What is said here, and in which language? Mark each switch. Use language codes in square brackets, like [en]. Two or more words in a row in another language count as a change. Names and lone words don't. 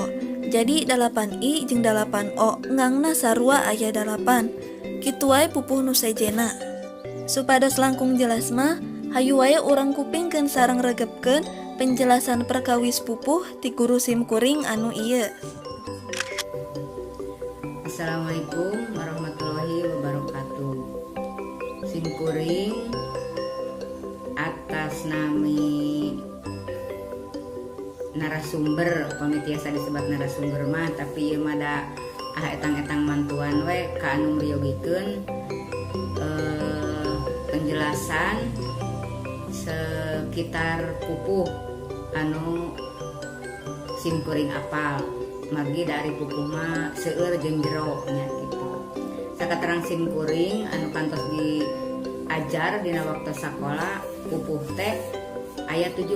[su] Jadi 8 I jeung 8 O ngangna sarua aya 8. Kitu wae pupuh nu sejena. Supados langkung jelas mah hayu wae urang kupingkeun sareng regepkeun penjelasan perkawis pupuh ti guru simkuring anu ieu. [ar] السلام عليكم ورحمة الله وبركاته. [su] Simkuring atas nami narasumber, pami tiasa disebut narasumber mah, tapi ieu mah da etang-etang mantuan we ka anu mriyogikeun penjelasan sekitar pupuh anu simkuring apal. Margi dari pupuh mah seueur jeung jero nya kitu. Sakaterang simkuring anu kantos diajar dina waktu sakola pupuh teh aya 17.